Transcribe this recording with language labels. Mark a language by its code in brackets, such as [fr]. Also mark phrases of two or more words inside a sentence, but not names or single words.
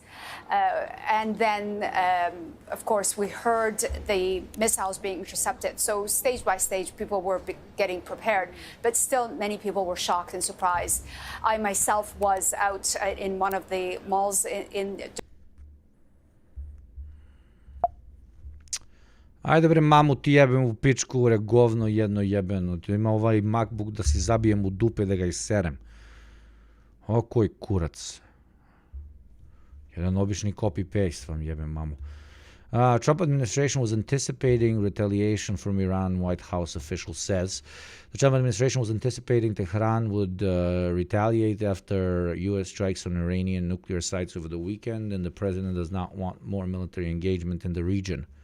[en] And then, of course, we heard the missiles being intercepted. So stage by stage, people were getting prepared. But still, many people were shocked and surprised. I myself was out in one of the malls in [sr] Ajde bre, mamu ti jebem u pičku, bre, govno jedno jebeno. Ti ima ovaj MacBook da si zabijem u dupe da ga iserem. O, koji kurac. Jedan obični copy-paste vam jebem mamu. [en] Trump administration was anticipating retaliation from Iran, White House official says. The Trump administration was anticipating Tehran would retaliate after U.S. strikes on Iranian nuclear sites over the weekend, and the president does not want more military engagement in the region.